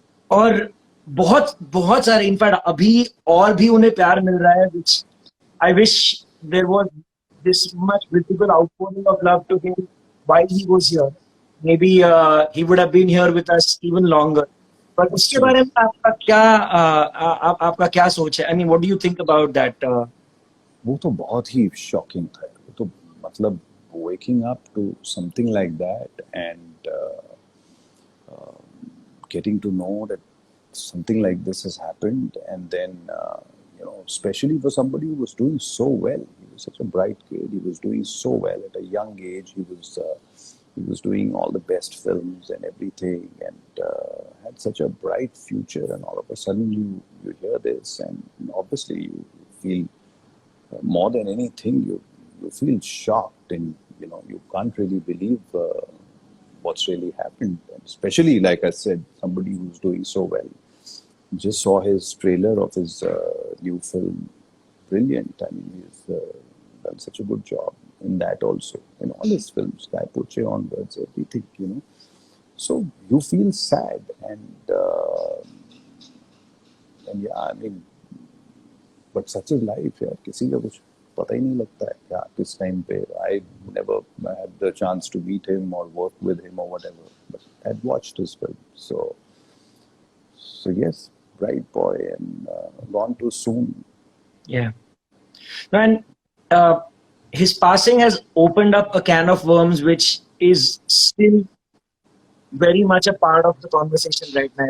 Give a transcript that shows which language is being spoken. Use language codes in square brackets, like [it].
[hi] और बहुत सारे, इनफैक्ट अभी और भी उन्हें प्यार मिल रहा है, [en] which I wish there was this much visible outpouring of love to him while he was here. Maybe he would have been here with us even longer. [hi] But उसके बारे में आपका क्या सोच है? [en] I mean, what do you think about that? [hi] वो तो बहुत ही shocking था. वो तो मतलब [en] waking up to something like that and getting to know that something like this has happened, and then especially for somebody who was doing so well. He was such a bright kid. He was doing so well at a young age. He was doing all the best films and everything, and had such a bright future. And all of a sudden, you hear this, and obviously you feel more than anything, you feel shocked, and you can't really believe what's really happened. And especially, like I said, somebody who's doing so well. Just saw his trailer of his new film. Brilliant. I mean, he's done such a good job in that also. In all his films, Kai Poche onwards, everything, So you feel sad, and yeah, I mean, but such is life. [hi] यार, किसी का कुछ पता ही नहीं लगता है क्या किस time पे. [en] I never had the chance to meet him or work with him or whatever, but I'd watched his film. So yes, bright boy, and gone too soon. Yeah. And his passing has opened up a can of worms, which is still very much a part of the conversation right now.